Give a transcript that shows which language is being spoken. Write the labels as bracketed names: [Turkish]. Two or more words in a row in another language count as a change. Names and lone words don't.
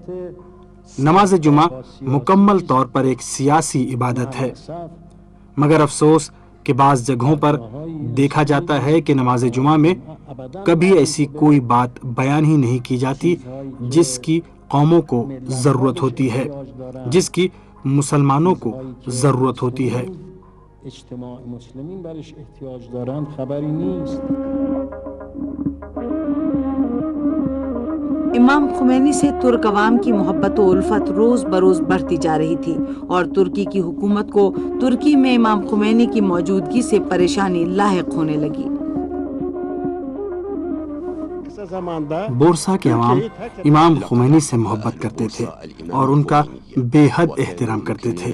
[Urdu] نماز جمعہ مکمل طور پر ایک سیاسی عبادت ہے، مگر افسوس کہ بعض جگہوں پر دیکھا جاتا ہے کہ نماز جمعہ میں کبھی ایسی کوئی بات بیان ہی نہیں کی جاتی جس کی قوموں کو ضرورت ہوتی ہے، جس کی مسلمانوں کو ضرورت ہوتی ہے۔ [Persian] اجتماع مسلمین برش احتیاج دارند خبری نیست۔ [Urdu] امام خمینی سے ترک عوام کی محبت و الفت روز بروز بڑھتی جا رہی تھی اور ترکی کی حکومت کو ترکی میں امام خمینی کی موجودگی سے پریشانی لاحق ہونے لگی۔ بورسا کے عوام امام خمینی سے محبت کرتے تھے اور ان کا بے حد احترام کرتے تھے۔